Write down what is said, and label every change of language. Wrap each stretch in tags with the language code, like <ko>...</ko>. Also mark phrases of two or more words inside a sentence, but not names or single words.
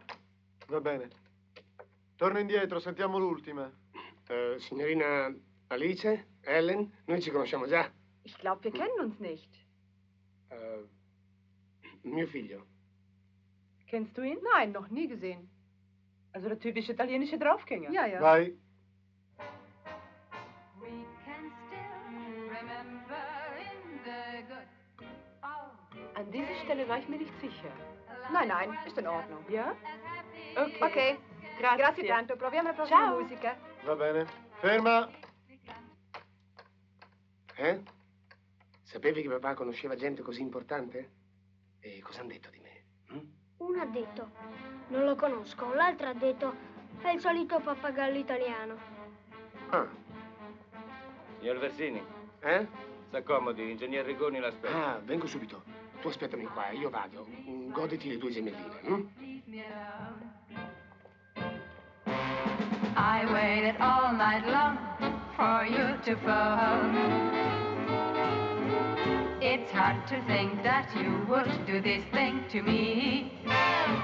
<it>Va bene. Torno indietro, sentiamo l'ultima. Signorina Alice, Ellen, noi ci conosciamo già.</it> <de>Ich glaube, wir kennen uns nicht.</de> <it>Mio figlio.</it> <de>Kennst du ihn? Nein, noch nie gesehen. Also der typische italienische Draufgänger. Ja, ja.</de> <it>Vai.</it> <de>An dieser Stelle war ich mir nicht sicher. Nein, nein, ist in Ordnung. Ja?</de> <it>Ok. Ok, grazie tanto. Proviamo la prossima musica. Va bene. Ferma. Sapevi che papà conosceva gente così importante? E cosa hanno detto di me? Uno ha detto, non lo conosco. L'altro ha detto, è il solito pappagallo italiano. Ah. Signor Versini. S'accomodi, l'ingegnere Rigoni l'aspetta. Ah, vengo subito. Tu aspettami qua, io vado. Goditi le 2 gemelline.</it> <en>I waited all night long for you to phone. It's hard to think that you would do this thing to me.</en>